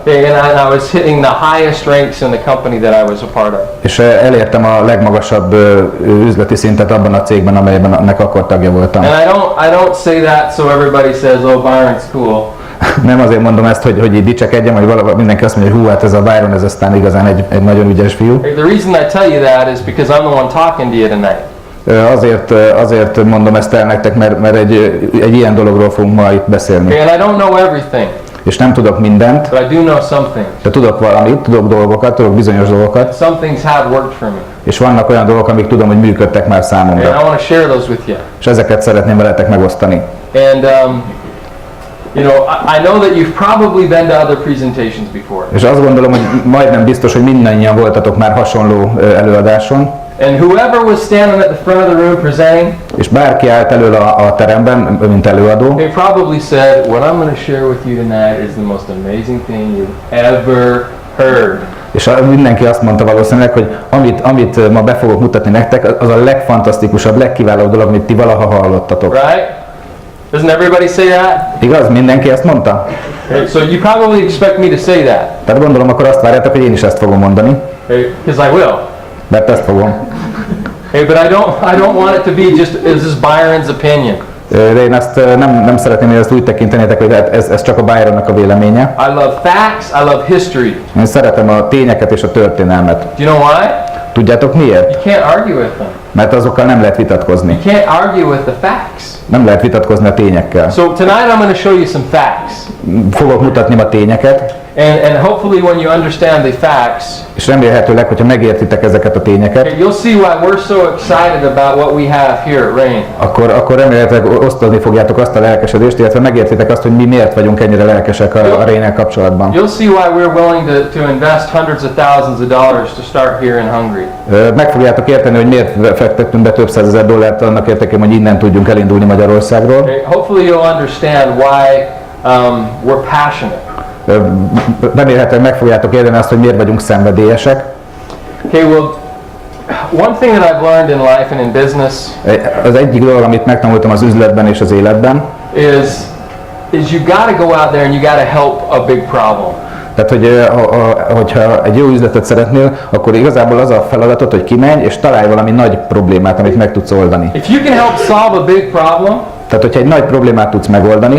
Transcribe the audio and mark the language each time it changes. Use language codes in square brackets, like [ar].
[en] And I was hitting the highest ranks in the company that I was a part of. [hu] és elértem a legmagasabb üzleti szintet abban a cégben, amelyben ennek akkor tagja voltam. [en] And I don't say that so everybody says, oh, Byron's cool. [hu] Nem azért mondom ezt, hogy így dicsekedjem, hogy mindenki azt mondja, hogy hú, hát ez a Byron, ez aztán igazán egy nagyon ügyes fiú. [en] The reason I tell you that is because I'm the one talking to you tonight. [hu] Azért mondom ezt el nektek, mert egy ilyen dologról fogunk ma itt beszélni. [en] And I don't know everything, [hu] És nem tudok mindent, [en] but I do know something. [hu] de tudok valamit, tudok dolgokat, tudok bizonyos dolgokat, [en] Some things have worked for me. [hu] és vannak olyan dolgok, amik tudom, hogy működtek már [en] And [hu] számomra. [en] I want to share those with you. [hu] És ezeket szeretném veletek megosztani. [en] And you know, I know that you've probably been to other presentations before. [hu] És azt gondolom, hogy majdnem biztos, hogy mindannyian voltatok már hasonló előadáson, [en] And whoever was standing at the front of the room presenting, [hu] és bárki állt elől a teremben, mint előadó, [en] they probably said, what I'm going to share with you tonight is the most amazing thing you've ever heard. [hu] és mindenki azt mondta valószínűleg, hogy amit ma be fogok mutatni nektek, az a legfantasztikusabb, legkiválóbb dolog, amit ti valaha hallottatok. [en] Right? Doesn't everybody say that? [hu] Igaz? Mindenki ezt mondta? [en] So you probably expect me to say that. [hu] Tehát gondolom, akkor azt várjátok, hogy én is ezt fogom mondani, [en] Because I will. [hu] mert ezt fogom. [en] Hey, but I don't want it to be just, is this Byron's opinion? [hu] De én ezt nem szeretném, hogy ezt úgy tekintenétek, hogy hát ez csak a Byronnak a véleménye. [en] I love facts, I love history. [hu] Én szeretem a tényeket és a történelmet. [en] Do you know why? [hu] Tudjátok miért? [en] You can't argue with them. [hu] Mert azokkal nem lehet vitatkozni. [en] You can't argue with the facts. [hu] Nem lehet vitatkozni a tényekkel. [en] So tonight I'm going to show you some facts. [hu] Fogok mutatni ma tényeket, [en] And hopefully when you understand the facts, [hu] és remélhetőleg, hogyha megértitek ezeket a tényeket, [en] you'll see why we're so excited about what we have here at Rain. [hu] akkor remélhetőleg osztani fogjátok azt a lelkesedést, illetve megértitek azt, hogy mi miért vagyunk ennyire lelkesek a Rain-nel kapcsolatban. [en] You'll see why we're willing to invest hundreds of thousands of dollars to start here in Hungary. [hu] Meg fogjátok érteni, hogy miért fektettünk be több százezer dollárt annak érdekében, hogy innen tudjunk elindulni Magyarországról. [en] Okay, hopefully you'll understand why we're passionate. [hu] Remélhetőleg meg fogjátok érteni azt, hogy miért vagyunk szenvedélyesek. [en] Okay, well, one thing that I've learned in life and in business [hu] Az egyik dolog, amit megtanultam az üzletben és az életben, [en] is you got to go out there and you got to help a big problem. [hu] tehát, hogyha egy jó üzletet szeretnél, akkor igazából az a feladatod, hogy kimenj és találj valami nagy problémát, amit meg tudsz oldani. [en] If you can help solve a big problem, [hu] Tehát, hogyha egy nagy problémát tudsz megoldani,